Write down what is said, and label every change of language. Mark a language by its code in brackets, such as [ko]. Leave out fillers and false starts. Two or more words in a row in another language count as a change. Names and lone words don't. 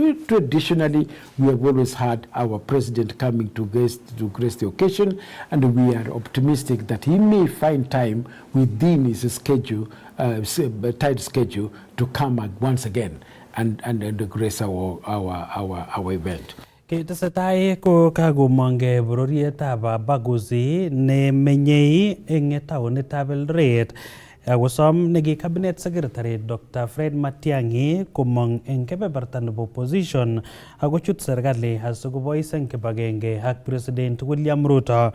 [en] Traditionally, we have always had our president coming to grace the occasion, and we are optimistic that he may find time within his schedule, tight schedule, to come once again and grace our event. [kln] Ketesetai ko kakomongei bororietab Baguzi ne menyei eng taonitab Eldoret. Kosom negi [en] cabinet secretary [kln] Dr. Fred Matiang'i komong eng kebeberta nebo opposition akochut serikali asikobois eng kibagenge ak President William Ruto.